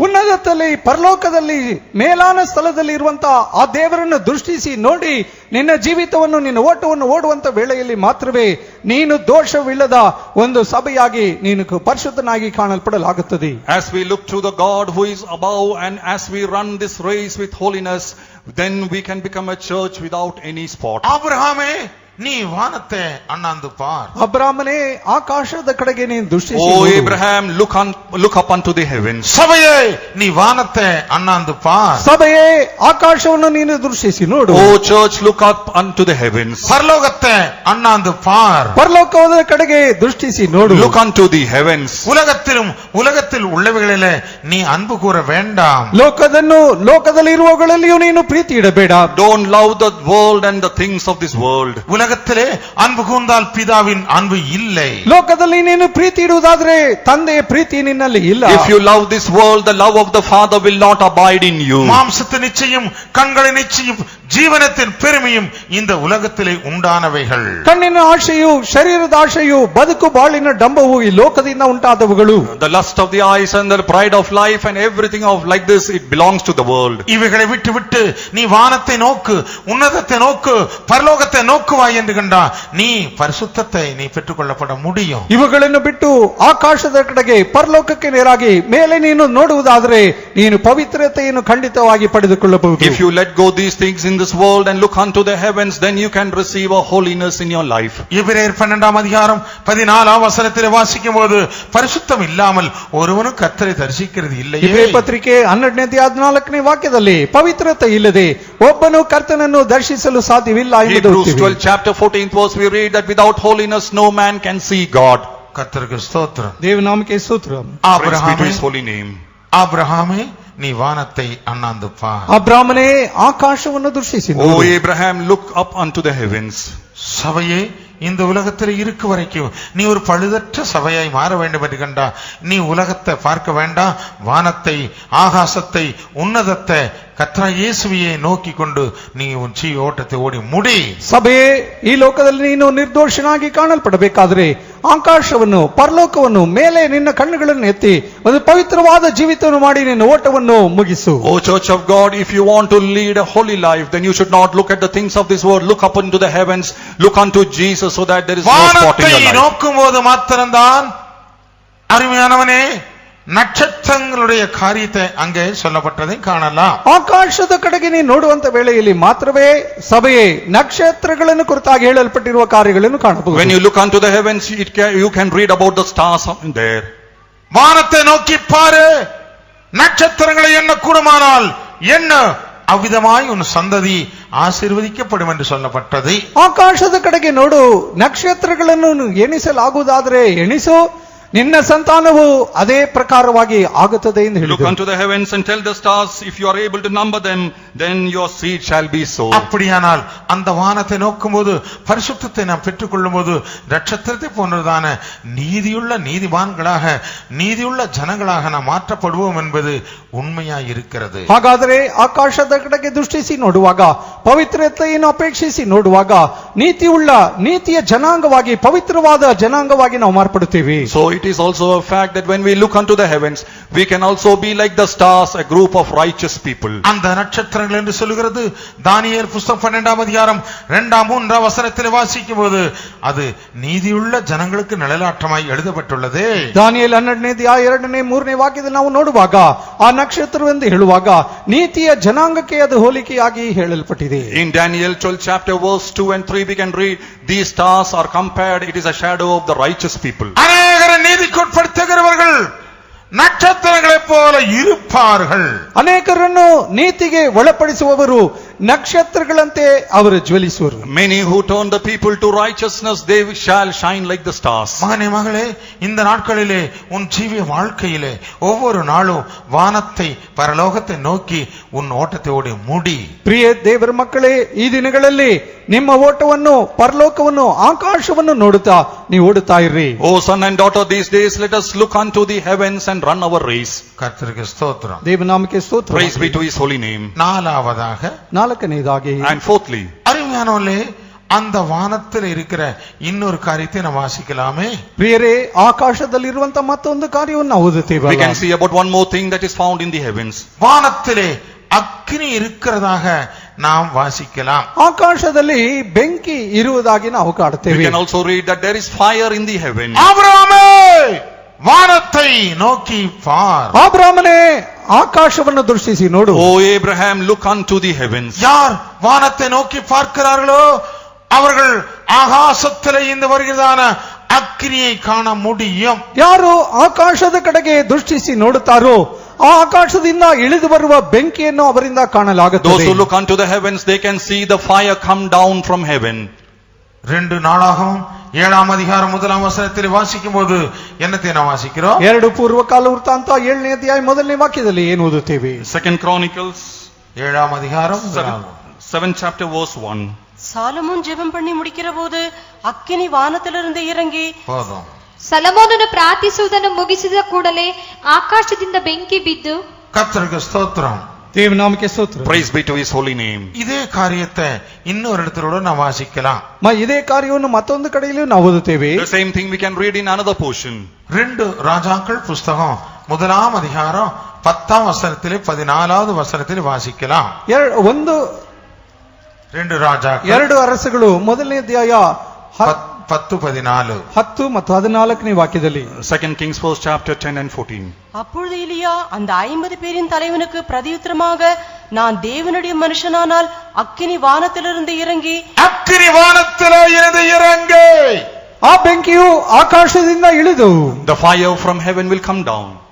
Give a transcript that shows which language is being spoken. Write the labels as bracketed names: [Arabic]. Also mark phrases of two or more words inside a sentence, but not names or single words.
[Kannada] ಉನ್ನತದಲ್ಲಿ ಪರಲೋಕದಲ್ಲಿ ಮೇಲಾನ ಸ್ಥಳದಲ್ಲಿ ಇರುವಂತಹ ಆ ದೇವರನ್ನು ದೃಷ್ಟಿಸಿ ನೋಡಿ ನಿನ್ನ ಜೀವಿತವನ್ನು ನಿನ್ನ ಓಟವನ್ನು ಓಡುವಂತ ವೇಳೆಯಲ್ಲಿ ಮಾತ್ರವೇ ನೀನು ದೋಷವಿಲ್ಲದ ಒಂದು ಸಭೆಯಾಗಿ ನೀನು ಪರಿಶುದ್ಧನಾಗಿ ಕಾಣಲ್ಪಡಲಾಗುತ್ತದೆ. [English] As we look to the God who is above and as we run this race with holiness, then we can become a church without any spot. [Tamil] ஆபிரகாமே, நீ வானத்தை அண்ணாந்து பார். [Kannada] ಅಬ್ರಾಮನೇ, ಆಕಾಶದ ಕಡೆಗೆ ನೀನು ದೃಷ್ಟಿಸಿ O ನೋಡು. [English] Abraham, look up unto the heavens. [Tamil] சபையே, நீ வானத்தை அண்ணாந்து பார். [Kannada] ಸಭೆಯೇ, ಆಕಾಶವನ್ನು ನೀನು ದೃಷ್ಟಿಸಿ ನೋಡು. [English] O church, look up unto the heavens. [Tamil] பரலோகத்தை அண்ணாந்து பார். [Kannada] ಪರಲೋಕದ ಕಡೆಗೆ ದೃಷ್ಟಿಸಿ ನೋಡು. [English] Look unto the heavens. [Tamil] உலகத்தில் உள்ளவைகளிலே நீ அன்பு கூற வேண்டாம். [Kannada] ಲೋಕದಲ್ಲಿ ಇರುವವುಗಳಲ್ಲಿಯೂ ನೀನು ಪ್ರೀತಿ ಇಡಬೇಡ. [English] Don't love the world and the things of this world. [Tamil] உலகத்திலே அன்பு கூர்ந்தால் பிதாவின் அன்பு இல்லை. [Kannada] ಲೋಕದಲ್ಲಿ ನೀನು ಪ್ರೀತಿ ಇಡುವುದಾದ್ರೆ ತಂದೆಯ ಪ್ರೀತಿ ನಿನ್ನಲ್ಲಿ ಇಲ್ಲ. [English] If you love this world, the love of the Father will not abide in you. [Tamil] மாம்சத்தின் நிச்சயம், கண்களின் நிச்சயம், ஜீவனத்தின் பெருமையும் இந்த உலகத்திலே உண்டானவைகள். [Kannada] ಕಣ್ಣಿನ ಆಶೆಯು, ಶರೀರದ ಆಶೆಯು, ಬದುಕು ಬಾಳಿನ ಡಂಬವು ಈ ಲೋಕದಿಂದ ಉಂಟಾದವುಗಳು. [English] The lust of the eyes and the pride of life and everything of like this, it belongs to the world. [Tamil] இவைகளை விட்டு நீ வானத்தை நோக்கு, உன்னதத்தை நோக்கு, பரலோகத்தை நோக்குவாய் என்று கண்டா நீ பரிசுத்தத்தை நீ பெற்றுக்கொள்ளப்பட முடியும். [Kannada] ಇವುಗಳನ್ನು ಬಿಟ್ಟು ಆಕಾಶದ ಕಡೆಗೆ ಪರಲೋಕಕ್ಕೆ ನೇರಾಗಿ ಮೇಲೆ ನೀನು ನೋಡುವುದಾದರೆ ನೀನು ಪವಿತ್ರತೆಯನ್ನು ಖಂಡಿತವಾಗಿ ಪಡೆದುಕೊಳ್ಳಬಹುದು. [English] If you let go these things in this world and look unto the heavens, then you can receive a holiness in your life. [Tamil] எபிரேயர் 12ஆம் அதிகாரம் 14ஆம் வசனத்திலே வாசிக்கும்போது பரிசுத்தம் இல்லாமல் ஒருவனும் கர்த்தரை தரிசிக்கிறது இல்லையே. [Kannada] ಇಬ್ರಿಯ ಪತ್ರಿಕೆ 12ನೇ ಅಧ್ಯಾಯ 14ನೇ ವಾಕ್ಯದಲ್ಲಿ ಪವಿತ್ರತೆ ಇಲ್ಲದೆ ಒಬ್ಬನು ಕರ್ತನನ್ನು ದರ್ಶಿಸಲು ಸಾಧ್ಯವಿಲ್ಲ ಎಂದು [English] Hebrews 12 chapter 14th verse we read that without holiness no man can see God. [Tamil] கர்த்தருக்கு ஸ்தோத்திரம். [Kannada] ದೇವನಾಮಕ್ಕೆ ಸ್ತೋತ್ರ. [English] Praise be to his holy name. [Tamil] ஆபிரகாமே, நீ வானத்தை அண்ணாந்து பார். [Kannada] ಅಬ್ರಾಮನೇ, ಆಕಾಶವನ್ನು ದೃಷ್ಟಿಸಿ O ನೋಡು. [English] Abraham, look up unto the heavens. [Tamil] சபையே, இந்த உலகத்தில் இருக்க வரைக்கும் நீ ஒரு பழுதற்ற சபையாய் மாற வேண்டும் என்று கண்டா நீ உலகத்தை பார்க்க வேண்டாம். வானத்தை, ஆகாசத்தை, உன்னதத்தை, கர்த்தராகிய இயேசுவையே நோக்கி கொண்டு நீ உன் ஜீವ ஓட்டத்தை ஓடி முடி. [Kannada] ಸಭೆಯೇ, ಈ ಲೋಕದಲ್ಲಿ ನೀನು ನಿರ್ದೋಷನಾಗಿ ಕಾಣಲ್ಪಡಬೇಕಾದ್ರೆ ಆಕಾಶವನ್ನು, ಪರಲೋಕವನ್ನು ಮೇಲೆ ನಿನ್ನ ಕಣ್ಣುಗಳನ್ನು ಎತ್ತಿ ಒಂದು ಪವಿತ್ರವಾದ ಜೀವಿತವನ್ನು ಮಾಡಿ ನಿನ್ನ ಓಟವನ್ನು ಮುಗಿಸು. [English] O church of God, if you want to lead a holy life, then you should not look at the things of this world. Look up into the heavens, look unto Jesus, so that there is no spot in வானத்தை your life. [Tamil] நோக்கும் போது மாத்திரம்தான் அருமையானவனே நட்சத்திரங்களுடைய காரியத்தை அங்கே சொல்லப்பட்டதை காணலாம். [Kannada] ಆಕಾಶದ ಕಡೆಗೆ ನೀನು ನೋಡುವಂತ ವೇಳೆಯಲ್ಲಿ ಮಾತ್ರವೇ ಸಭೆಯೇ ನಕ್ಷತ್ರಗಳನ್ನು ಕುರಿತಾಗಿ ಹೇಳಲ್ಪಟ್ಟಿರುವ ಕಾರ್ಯಗಳನ್ನು ಕಾಣಬಹುದು. [English] When you look unto the heavens, you can read about the stars there. [Tamil] வானத்தை நோக்கி பாரு, நட்சத்திரங்களை எண்ண கூடுமானால் என்ன, அவ்விதமாய் உன் சந்ததி ஆசீர்வதிக்கப்படும் என்று சொல்லப்பட்டது. [Kannada] ಆಕಾಶದ ಕಡೆಗೆ ನೋಡು, ನಕ್ಷತ್ರಗಳನ್ನು ಎಣಿಸಲಾಗುವುದಾದರೆ ಎಣಿಸು, ನಿನ್ನ ಸಂತಾನವು ಅದೇ ಪ್ರಕಾರವಾಗಿ ಆಗುತ್ತದೆ ಎಂದು Look ಹೇಳಿದರು. [English] unto the heavens and tell the stars, if you are able to number them, then your seed shall be so. [Tamil] அப்படியானால் அந்த வானத்தை நோக்கும்போது, பரிசுத்தத்தை நாம் பெற்றுக்கொள்ளும் போது நட்சத்திரத்தை போன்றதான நீதியுள்ள நீதிமான்களாக, நீதியுள்ள ஜனங்களாக நாம் மாற்றப்படுவோம் என்பது உண்மையாய் இருக்கிறது. [Kannada] ಹಾಗಾದರೆ ಆಕಾಶದ ಕಡೆಗೆ ದೃಷ್ಟಿಸಿ ನೋಡುವಾಗ, ಪವಿತ್ರತೆಯನ್ನು ಅಪೇಕ್ಷಿಸಿ ನೋಡುವಾಗ ನೀತಿಯ ಜನಾಂಗವಾಗಿ, ಪವಿತ್ರವಾದ ಜನಾಂಗವಾಗಿ ನಾವು ಮಾರ್ಪಡುತ್ತೇವೆ. [English] So it is also a fact that when we look unto the heavens, we can also be like the stars, a group of righteous people. [Tamil] அந்த நட்சத்திரங்கள் என்று சொல்கிறது தானியேல் புத்தகம் 12ஆம் அதிகாரம் 2ஆம் 3ஆம் வசனத்தில் வாசிக்கும்போது அது நீதியுள்ள ஜனங்களுக்கு நிழலாட்டமாய் எழுதப்பட்டுள்ளது. [Kannada] ದಾನಿಯೇಲ್ 12ನೇ ಅಧ್ಯಾಯ 2ನೇ 3ನೇ ವಾಕ್ಯದಲ್ಲಿ ನಾವು ನೋಡುವಾಗ ಆ ನಕ್ಷತ್ರವೆಂದು ಹೇಳುವಾಗ ನೀತಿಯ ಜನಾಂಗಕ್ಕೆ ಅದು ಹೋಲಿಕೆಯಾಗಿ ಹೇಳಲ್ಪಟ್ಟಿದೆ. [English] In Daniel 12 chapter verse 2 and 3 we can read, these stars are compared, it is a shadow of the righteous people. [Tamil] அநேகரை நீதிக்குட்படுத்துகிறவர்கள் நட்சத்திரங்களை போல இருப்பார்கள். [Kannada] ಅನೇಕರನ್ನು ನೀತಿಗೆ ಒಳಪಡಿಸುವವರು ನಕ್ಷತ್ರಗಳಂತೆ ಅವರು ಜ್ವಲಿಸುವರು. [English] Many who turn the people to righteousness, they shall shine like the stars. [Tamil] மகனே மகளே, இந்த நாட்களிலே உன் ஜீவிய வாழ்க்கையிலே ஒவ்வொரு நாளும் வானத்தை பரலோகத்தை நோக்கி உன் ஓட்டத்தை ஓடி முடி. [Kannada] ಪ್ರಿಯ ದೇವರ ಮಕ್ಕಳೇ, ಈ ದಿನಗಳಲ್ಲಿ ನಿಮ್ಮ ಓಟವನ್ನು ಪರಲೋಕವನ್ನು ಆಕಾಶವನ್ನು ನೋಡುತ್ತಾ ನೀವು ಓಡುತ್ತಾ ಇರ್ರಿ. [English] O son and daughter, these days let us look unto the heavens and run our race. [Tamil] கர்த்தருக்கு ஸ்தோத்திரம். [Kannada] ದೇವನಾಮಕ್ಕೆ ಸ್ತೋತ್ರ. [English] Praise be to his holy name. [Tamil] நாலாவதாக, [Kannada] ನಾಲ್ಕನೇದಾಗಿ, [English] And fourthly, [Tamil] அருமையானவர்களே, அந்த வானத்தில் இருக்கிற இன்னொரு காரியத்தை நாம் வாசிக்கலாமே. [Kannada] ಪ್ರಿಯರೇ, ಆಕಾಶದಲ್ಲಿರುವಂತ ಮತ್ತೊಂದು ಕಾರ್ಯವನ್ನು ನಾವು we ಓದುತ್ತೇವಲ್ಲ? [English] can see about one more thing that is found in the heavens. [Tamil] வானத்திலே அக்கினி இருக்கிறதாக நாம் வாசிக்கலாம். [Kannada] ಆಕಾಶದಲ್ಲಿ ಬೆಂಕಿ ಇರುವುದಾಗಿ ನಾವು We ಕಾಡುತ್ತೇವೆ. [English] can also read that there is fire in the heaven. [Tamil] ஆபிரகாமே, வானத்தை நோக்கி பார். [Kannada] ಆಬ್ರಾಮನೇ, ಆಕಾಶವನ್ನು ದೃಷ್ಟಿಸಿ ನೋಡು. [English] O Abraham, look unto the heavens. [Tamil] யார் வானத்தை நோக்கி பார்க்கிறார்களோ அவர்கள் ஆகாசத்திலே இந்த வருகிறதான அக்கினியை காண முடியும். [Kannada] ಯಾರು ಆಕಾಶದ ಕಡೆಗೆ ದೃಷ್ಟಿಸಿ ನೋಡುತ್ತಾರೋ ಆ ಆಕಾಶದಿಂದ ಇಳಿದು ಬರುವ ಬೆಂಕಿಯನ್ನು ಅವರಿಂದ Those ಕಾಣಲಾಗುತ್ತದೆ. [English] who look unto the heavens, they can see the fire come down from heaven. [Tamil] 2 நாளாகவும் 7ஆம் அதிகாரம் 1ஆம் வசனத்தில் வாசிக்கும் போது என்னத்தை நாம் வாசிக்கிறோம்? [Kannada] 2 ಪೂರ್ವಕಾಲ ವೃತ್ತಾಂತ 7ನೇ ಅಧ್ಯಾಯ 1ನೇ ವಾಕ್ಯದಲ್ಲಿ ಏನು ಓದುತ್ತೇವೆ? [English] 2 Chronicles [Tamil] 7ஆம் அதிகாரம் [English] 7th chapter verse 1. [Tamil] சாலமோன் ஜெபம் பண்ணி முடிக்கிற போது அக்கினி வானத்திலிருந்து இறங்கி போதும். [Kannada] ಸಲಮೋನನು ಪ್ರಾರ್ಥಿಸುವುದನ್ನು ಮುಗಿಸಿದ ಕೂಡಲೇ ಆಕಾಶದಿಂದ ಬೆಂಕಿ ಬಿದ್ದು, [Tamil] கர்த்தருக்கு ஸ்தோத்திரம். [Kannada] ದೇವನಾಮಕ್ಕೆ ಸ್ತೋತ್ರ. [English] Praise be to his holy name. [Tamil] இதே காரியத்தை இன்னொரு இடத்திலோட நாம் வாசிக்கலாம். [Kannada] ಇದೇ ಕಾರ್ಯವನ್ನು ಮತ್ತೊಂದು ಕಡೆಯಲ್ಲೂ ನಾವು ಓದುತ್ತೇವೆ. [English] The same thing we can read in another portion. [Tamil] 2 ராஜாக்கள் புஸ்தகம் 1ஆம் அதிகாரம் 10ஆம் வசனத்திலே 14வது வசனத்தில் வாசிக்கலாம். 2 ராஜாக்கள் [Kannada] 2 ಅರಸುಗಳು 1ನೇ ಅಧ್ಯಾಯ 10-14. 10 ಮತ್ತು 14ನೇ ವಾಕ್ಯದಲ್ಲಿ. [English] 2 Kings 1st chapter 10 and 14. [Tamil] அப்பொழுது எலியா அந்த 50 பேரின் தலைவனுக்கு பிரதியுத்தரமாக, நான் தேவனுடைய மனுஷனானால் அக்கினி வானத்திலிருந்து இறங்கி அக்கினி வானத்திலே இருந்து இறங்கு. [Kannada] ಆ ಬೆಂಕಿಯು ಆಕಾಶದಿಂದ ಇಳಿದು [English] The fire from heaven will come down.